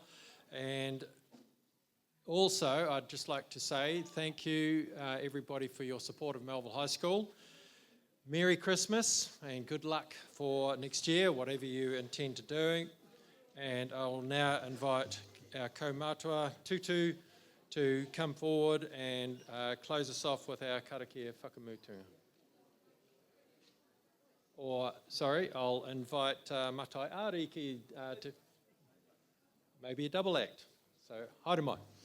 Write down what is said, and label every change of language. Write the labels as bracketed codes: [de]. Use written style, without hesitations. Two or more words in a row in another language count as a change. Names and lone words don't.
[en] And also, I'd just like to say thank you, everybody, for your support of Melville High School. Merry Christmas and good luck for next year, whatever you intend to do. And I'll now invite our kaumātua Tutu to come forward and close us off with our [mi] karakia whakamutunga. [en] Or, sorry, I'll invite Matai Ariki to maybe a double act. So, [mi] haere mai.